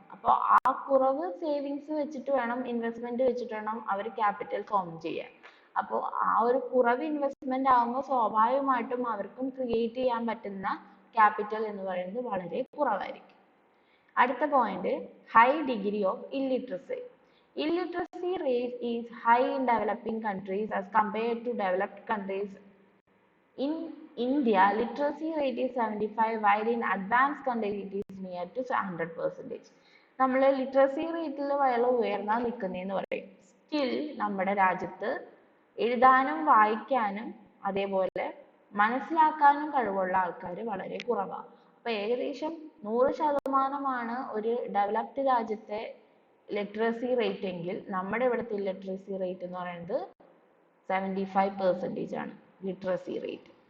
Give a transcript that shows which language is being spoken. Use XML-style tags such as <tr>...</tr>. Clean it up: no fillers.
<ml>അപ്പോൾ ആ കുറവ് സേവിങ്സ് വെച്ചിട്ട് വേണം, ഇൻവെസ്റ്റ്മെന്റ് വെച്ചിട്ട് വേണം അവർ ക്യാപിറ്റൽ ഫോം ചെയ്യാൻ. അപ്പോൾ ആ ഒരു കുറവ് ഇൻവെസ്റ്റ്മെന്റ് ആകുമ്പോൾ സ്വാഭാവികമായിട്ടും അവർക്കും ക്രിയേറ്റ് ചെയ്യാൻ പറ്റുന്ന ക്യാപിറ്റൽ എന്ന് പറയുന്നത് വളരെ കുറവായിരിക്കും. അടുത്ത point, high degree of illiteracy.</ml> <en>Illiteracy rate is high in developing countries as compared to developed countries. In India, literacy rate is 75, while in advanced countries it is near to 100%.</en> <ml>നമ്മൾ literacy റേറ്റിൽ വളരെ ഉയർന്നാ നിൽക്കുന്നതെന്ന് പറയും. Still നമ്മുടെ രാജ്യത്ത് എഴുതാനും വായിക്കാനും അതേപോലെ മനസ്സിലാക്കാനും കഴിവുള്ള ആൾക്കാർ വളരെ കുറവാണ്. അപ്പൊ ഏകദേശം 100% ഒരു ഡെവലപ്ഡ് രാജ്യത്തെ ലിറ്ററസി റേറ്റ് എങ്കിൽ നമ്മുടെ ഇവിടുത്തെ ലിറ്ററസി റേറ്റ് എന്ന് പറയുന്നത് 75% ആണ് ലിറ്ററസി റേറ്റ്.</ml>